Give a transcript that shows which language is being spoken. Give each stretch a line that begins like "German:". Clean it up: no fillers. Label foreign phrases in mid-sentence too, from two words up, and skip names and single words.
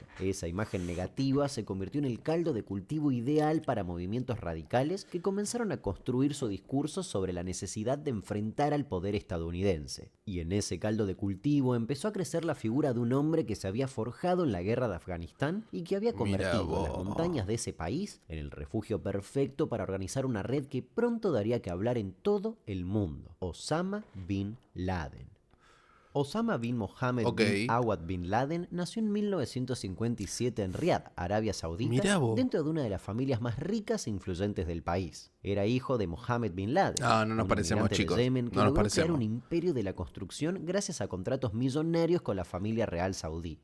Spanish: Esa imagen negativa se convirtió en el caldo de cultivo ideal para movimientos radicales que comenzaron a construir su discurso sobre la necesidad de enfrentar al poder estadounidense. Y en ese caldo de cultivo empezó a crecer la figura de un hombre que se había forjado en la guerra de Afganistán y que había convertido las montañas de ese país en el refugio perfecto para organizar una red que pronto daría que hablar en todo el mundo: Osama Bin Laden. Osama bin Mohammed bin Awad bin Laden nació en 1957 en Riad, Arabia Saudita, dentro de una de las familias más ricas e influyentes del país. Era hijo de Mohammed bin Laden, No nos un parecemos, inmigrante chicos. de Yemen que No nos logró crear parecemos. un imperio de la construcción gracias a contratos millonarios con la familia real saudí.